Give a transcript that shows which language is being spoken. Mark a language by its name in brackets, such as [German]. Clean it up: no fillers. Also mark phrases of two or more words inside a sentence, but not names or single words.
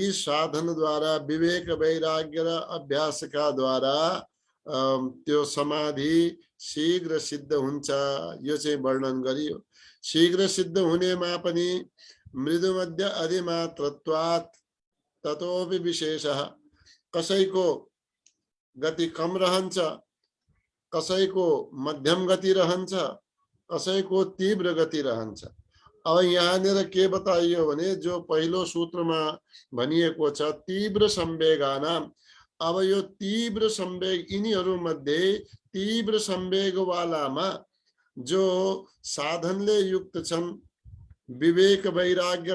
[Nepali] साधनद्वारा विवेक वैराग्य र अभ्यासका द्वारा त्यो समाधि शीघ्र सिद्ध हुन्छ यो चाहिँ वर्णन गरियो शीघ्र सिद्ध हुनेमा पनि [Sanskrit] मृदुमध्य अधिमात्रत्वात् ततोपि विशेषः [Nepali] कसैको गति कम रहन्छ कसैको मध्यम गति रहन्छ कसैको तीव्र गति रहन्छ अब यहाँनिर के बताइयो भने जो पहिलो सूत्रमा भनिएको छ तीव्र संवेगानाम अब यो तीव्र संवेग यिनीहरू मध्ये तीव्र संवेगवालामा जो साधनले युक्त छन् विवेक वैराग्य